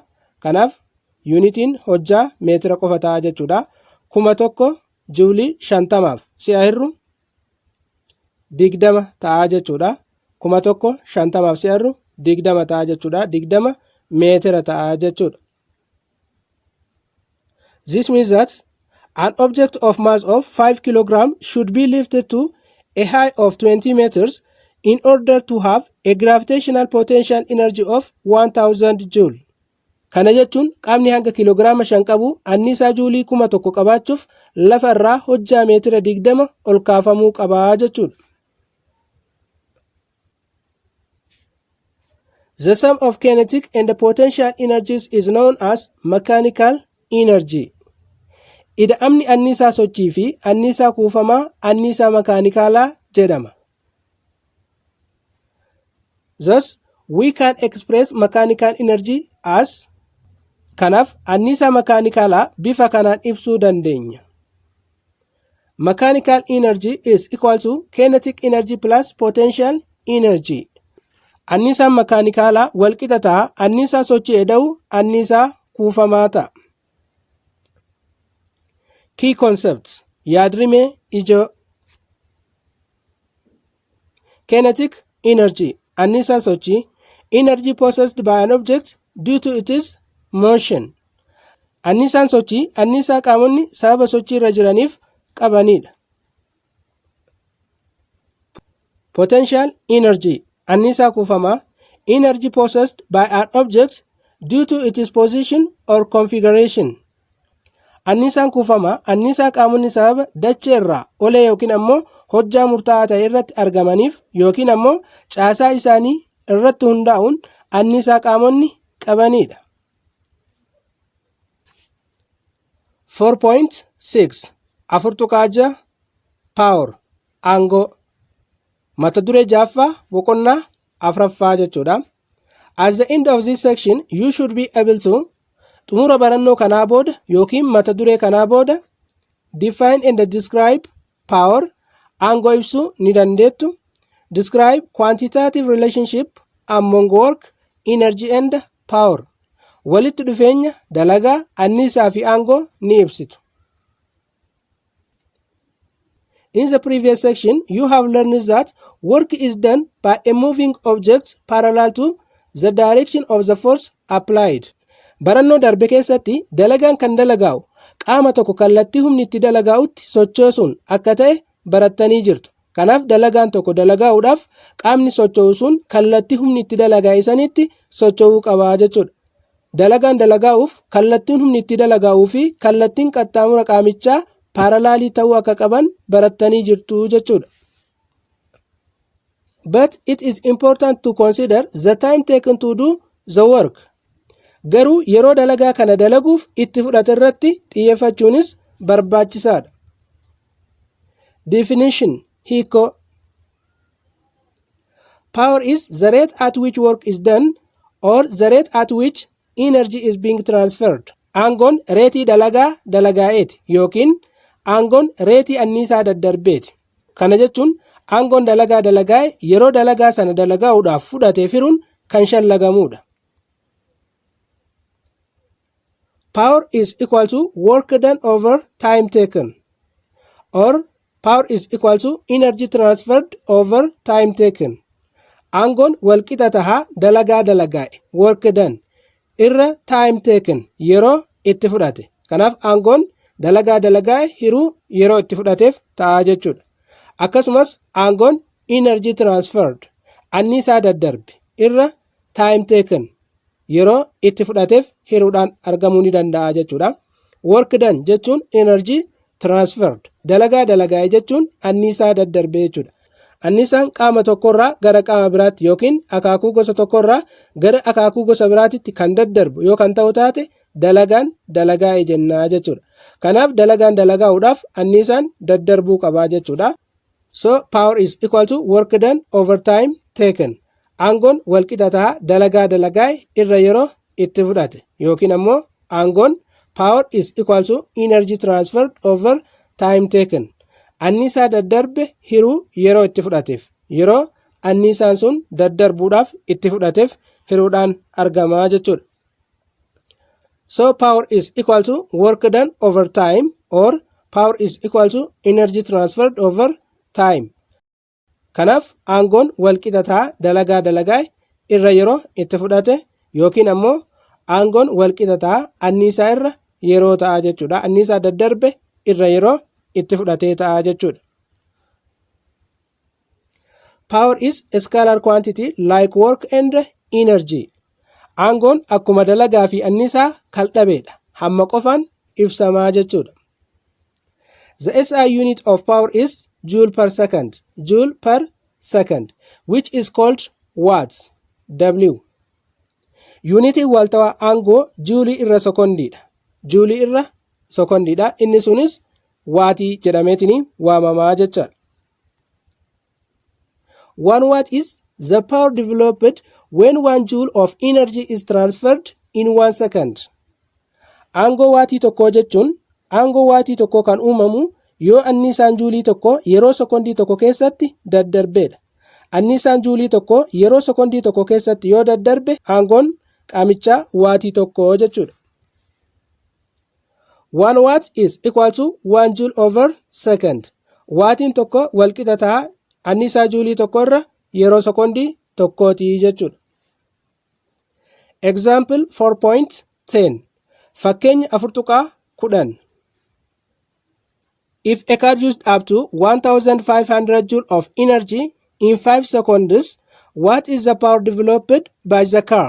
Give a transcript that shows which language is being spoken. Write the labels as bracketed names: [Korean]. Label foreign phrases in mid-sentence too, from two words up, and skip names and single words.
[Oromo] Kanaaf yuunitiin hojjaa meetira qofa ta'a jechuudha. 1000 juulii 50f si'a hirru 20 ta'a jechuudha. 1000 50f si'a hirru 20 ta'a jechuudha. 20 meetira ta'a jechuudha. [English] This means that an object of mass of 5 kg should be lifted to a height of 20 meters in order to have a gravitational potential energy of 1000 joule. [Oromo] Kana jechuun qaamni hanga kiloogiraama 5 qabu anniisaa juulii 1000 qabaachuuf lafa irraa hojjaa meetira 20 ol kaafamuu qaba jechuudha. [English] The sum of kinetic and the potential energies is known as mechanical energy. [Oromo] Ida'amni anniisaa sochii fi anniisaa kuufamaa anniisaa makaanikaalaa jedhama. [English] Thus, we can express mechanical energy as [Oromo] kanaaf anniisaa makaanikaalaa bifa kanaan ibsuu dandeenya. [English] Mechanical energy is equal to kinetic energy plus potential energy. [Oromo] Anniisaan makaanikaalaa wal qixa ta'a anniisaa sochii eda'u anniisaa kuufamaa ta'a. [English] Key concepts [Oromo] yaadrimee ijoo. [English] Kinetic energy [Oromo] anniisaa sochii [English] energy possessed by an object due to its motion. [Oromo] Anniisaan sochii anniisaa qaamonni sababa sochii irra jiraniif qabanidha. [English] Potential energy [Oromo] anniisaa kuufamaa [English] energy possessed by an object due to its position or configuration. [Oromo] Anniisaan kuufamaa anniisaa qaamonni sababa dachee irraa olee yookiin ammoo hojjaa murtaa'aa ta'e irratti argamaniif yookiin ammoo caasaa isaanii irratti hundaa'uun anniisaa qaamonni qabanidha. 4.6 Afurtuqaaja Power Aangoo mata duree jaaffaa boqonnaa afraffaa jechuudha. [English] At the end of this section you should be able to [Oromo] xumura barannoo kanaa booda yookiin mata duree kanaa booda [English] define and describe power [Oromo] aangoo ibsuu ni dandeettu. [English] Describe quantitative relationship among work, energy and power. [Oromo] Walitti dhufeenya dalagaa anniisaa fi aangoo ni ibsitu. [English] In the previous section, you have learned that work is done by a moving object parallel to the direction of the force applied. [Oromo] Barannoo darbe keessatti dalagaan kan dalagaa'u qaama tokko kallattii humni itti dalagaa'utti sochoosuun akka ta'e barattanii jirtu. Kanaaf dalagaan tokko dalagaa'uudhaaf qaamni socho'u sun kallattii humni itti dalagaa'e sanitti socho'uu qaba jechuudha. Dalagaan dalagaa'uuf kallattiin humni itti dalagaa'uu fi kallattiin qaxxaamura qaamichaa paralaalii ta'uu akka qaban barattanii jirtu jechuudha. [English] But it is important to consider the time taken to do the work. [Oromo] Garuu yeroo dalagaa kana dalaguuf itti fudhate irratti xiyyeeffachuunis barbaachisaadha. Definition hiikoo. [English] Power is the rate at which work is done or the rate at which energy is being transferred. [Oromo] Aangoon reetii dalagaa dalagaa'eeti yookiin aangoon reetii anniisaa daddarbeeti. Kana jechuun aangoon dalagaa dalagaa'e yeroo dalagaa sana dalagaa'uudhaaf fudhatee firuun kan shallagamuudha. [English] Power is equal to work done over time taken, or power is equal to energy transferred over time taken. [Oromo] Aangoon walqixa tahaa dalagaa dalagaa'e [English] work done [Oromo] irra [English] time taken [Oromo] yeroo itti fudhate. Kanaaf aangoon dalagaa dalagaa'e hiruu yeroo itti fudhateef ta'a jechuudha. Akkasumas aangoon [English] energy transferred [Oromo] anniisaa daddarbe irra [English] time taken [Oromo] yeroo itti fudhateef hiruudhaan argamuu ni danda'a jechuudha. [English] Work done [Oromo] jechuun [English] energy transferred [Oromo] dalagaa dalagaa'e jechuun anniisaa daddarbe jechuudha. Anniisaan qaama tokkorraa gara qaama biraatti yookiin akaakuu gosa tokkorraa gara akaakuu gosa biraatitti kan daddarbu yoo kan ta'u taate dalagaan dalagaa'e jennaa jechuudha. Kanaaf dalagaan dalagaa'uudhaaf anniisaan daddarbuu qabaa jechuudha. [English] So power is equal to work done over time taken. [Oromo] Aangoon walqixa ta'a dalagaa irra yeroo itti fudhate yookiin ammoo aangoon [English] power is equal to energy transferred over time taken. [Oromo] Anniisaa daddarbe hiruu yeroo itti fudhateef yeroo anniisaan sun daddarbuudhaaf itti fudhateef hiruudhaan argamaa jechuudha. [English] So power is equal to work done over time or power is equal to energy transferred over time. [Oromo] Kanaaf aangoon walqixa ta'a dalagaa irra yeroo itti fudhate yookiin ammoo aangoon walqixa ta'a anniisaa irra yeroo ta'a jechuudha. Anniisaa daddarbe irra yeroo itti fudhatee ta'a jechuudha. [English] Power is a scalar quantity like work and energy. [Oromo] Aangoon akkuma dalagaa fi anniisaa kaldhabeedha. Hamma qofaan ibsamaa jechuudha. [English] The SI unit of power is joule per second, which is called watts. W. [Oromo] Unity waltawaa aangoo juulii irra sekondiidha. Inni sunis waatii jedhameetiin waamamaa jecha. [English] 1 watt is the power developed when 1 joule of energy is transferred in 1 second. [Oromo] Aangoo waatii tokkoo jechuun aangoo waatii tokkoo kan uumamu yoo anniisaan juulii tokko yeroo sekondii tokko keessatti daddarbeedha. Anniisaan juulii tokko yeroo sekondii tokko keessatti yoo daddarbe aangoon qaamichaa waatii tokko jechuudha. [English] 1 watt is equal to 1 joule over second. [Oromo] Waatiin tokko walqixa ta'a anniisaa juulii tokko irra yeroo sekondii tokkooti jechuudha. [English] Example 4.10 Fakkeenya 4.10 If a car used up to 1500 joule of energy in 5 seconds, what is the power developed by the car?